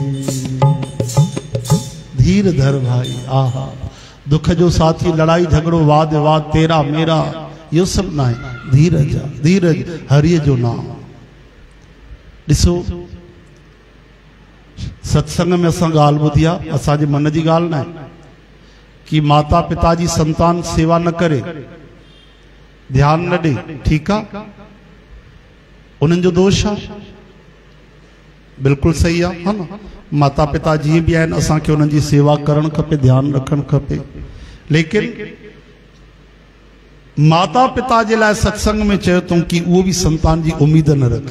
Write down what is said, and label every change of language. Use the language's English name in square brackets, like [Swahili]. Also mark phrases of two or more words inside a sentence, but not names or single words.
[Sindhi] धीर धर भाई। आहा, दुख जो साथी, लड़ाई झगड़ो वाद विवाद तेरा मेरा इहो सभु न आहे। धीरज, धीरज हरिय जो नाम। ॾिसो सत्संग में असां ॻाल्हि ॿुधी आहे, असांजे मन जी ॻाल्हि न आहे कि माता पिता जी संतान सेवा न करे, ध्यान न ॾे, ठीकु आहे, उन्हनि जो दोष आहे, बिल्कुलु सही आहे, हा न। माता पिता जीअं बि आहिनि, असांखे उन्हनि जी सेवा करणु खपे, ध्यानु रखणु खपे। लेकिन माता पिता जे लाइ सत्संग में चयो अथऊं कि उहो बि संतान जी उम्मीद न रखे।